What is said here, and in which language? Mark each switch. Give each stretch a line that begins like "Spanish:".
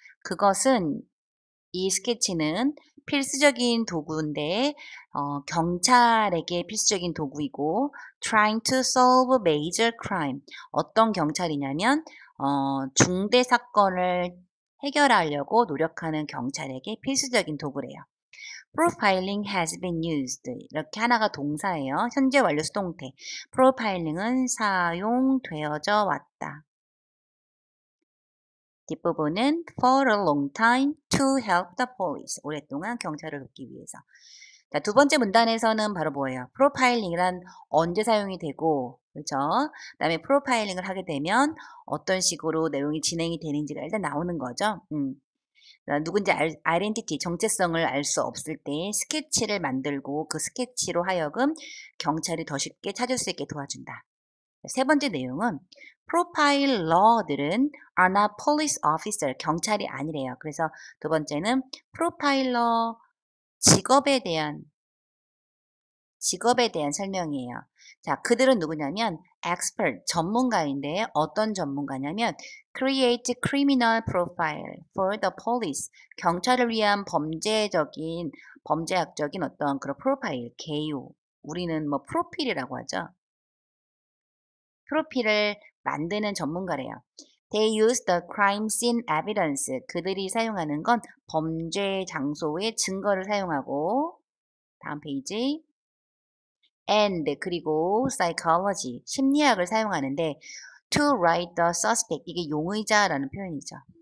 Korean: 그것은 이 스케치는 필수적인 도구인데 경찰에게 필수적인 도구이고
English: trying to solve a major crime.
Korean: 어떤 경찰이냐면 중대 사건을 해결하려고 노력하는 경찰에게 필수적인 도구래요.
English: Profiling has been used.
Korean: 이렇게 하나가 동사예요. 현재 완료 수동태. Profiling은 사용되어져 왔다. 뒷부분은
English: for a long time to help the police.
Korean: 오랫동안 경찰을 돕기 위해서. 자, 두 번째 문단에서는 바로 뭐예요? 프로파일링이란 언제 사용이 되고, 그렇죠? 그다음에 프로파일링을 하게 되면 어떤 식으로 내용이 진행이 되는지가 일단 나오는 거죠. 누군지 아이덴티티, 정체성을 알 수 없을 때 스케치를 만들고 그 스케치로 하여금 경찰이 더 쉽게 찾을 수 있게 도와준다. 세 번째 내용은 프로파일러들은
English: are not police officer,
Korean: 경찰이 아니래요. 그래서 두 번째는 프로파일러 직업에 대한 설명이에요. 자, 그들은 누구냐면 expert, 전문가인데 어떤 전문가냐면
English: create criminal profile for the police,
Korean: 경찰을 위한 범죄학적인 어떤 그런 프로파일, 개요. 우리는 뭐 프로필이라고 하죠. 프로필을 만드는 전문가래요.
English: They use the crime scene evidence.
Korean: 그들이 사용하는 건 범죄 장소의 증거를 사용하고 다음 페이지 and 그리고 psychology 심리학을 사용하는데
English: to write the suspect
Korean: 이게 용의자라는 표현이죠.